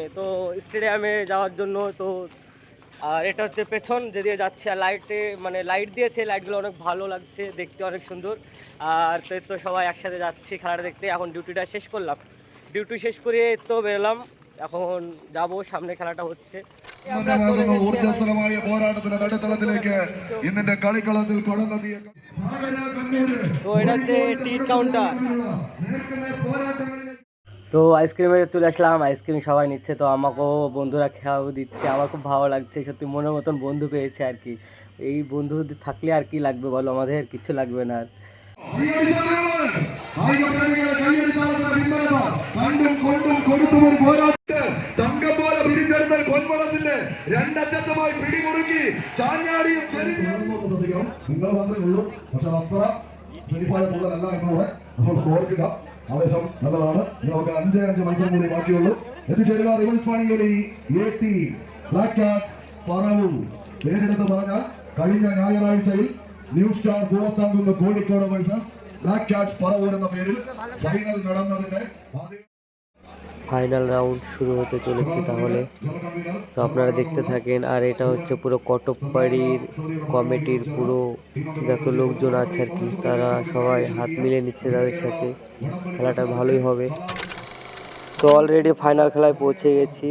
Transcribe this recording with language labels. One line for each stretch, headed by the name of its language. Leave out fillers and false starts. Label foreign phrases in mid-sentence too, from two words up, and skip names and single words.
Bangla: তো স্টেডিয়ামে যাওয়ার জন্য তো আর এটা হচ্ছে পেছন যেদিকে যাচ্ছে, আর লাইটে মানে লাইট দিয়েছে, লাইটগুলো অনেক ভালো লাগছে দেখতে, অনেক সুন্দর। আর তো সবাই একসাথে যাচ্ছি খেলাটা দেখতে। এখন ডিউটিটা শেষ করলাম, ডিউটি শেষ করে তো বেরোলাম, এখন যাব সামনে খেলাটা হচ্ছে।
Malayalam: ഊർജ്ജസ്വലമായ പോരാട്ടത്തിന്റെ നടുത്തളത്തിലേക്ക് ഇന്നിന്റെ കളിക്കളത്തിൽ കടന്നെത്തിയ
Bangla: তো এটা হচ্ছে টিকিট কাউন্টার। তো আইসক্রিমে চলে আসলাম, আইসক্রিম সবাই নিচ্ছে, তো আমাকেও বন্ধুরা খেয়াও দিচ্ছে। আমার খুব ভালো লাগছে, সত্যি মনের মতন বন্ধু পেয়েছে আর কি। এই বন্ধু থাকলে আর কি লাগবে বলো, আমাদের কিছু লাগবে না আর।
Malayalam: നിങ്ങൾ മാത്രമേ ഉള്ളൂ, പക്ഷെ അത്ര സെരിഫായ കൂടുതലല്ല എന്നൂടെ നമ്മൾ ഓർക്കുക. ആവേശം നല്ലതാണ്. നമുക്ക് 5 മത്സരം കൂടി ബാക്കിയുള്ളൂ. എത്തിച്ചേരുക റിവൽസ് വാണിയിലെ AT ബ്ലാക്ക് കാറ്റ്സ് പറവൂർ. പേരെടുത്ത് പറഞ്ഞാൽ കഴിഞ്ഞ ഞായറാഴ്ചയിൽ ന്യൂ സ്റ്റാർ പൂവത്താങ്കുന്ന് കോഴിക്കോട് വേഴ്സസ് ബ്ലാക്ക് കാറ്റ്സ് പറവൂർ എന്ന പേരിൽ ഫൈനൽ നടന്നതിന്റെ
Bangla: ফাইনাল রাউন্ড শুরু হতে চলেছে তাহলে, তো আপনারা দেখতে থাকেন। আর এটা হচ্ছে পুরো কটকপাড়ির কমিটির পুরো যত লোকজন আছে আর কি, তারা সবাই হাত মিলিয়ে নিচ্ছে তাদের সাথে। খেলাটা ভালোই হবে। তো অলরেডি ফাইনাল খেলায় পৌঁছে গেছি।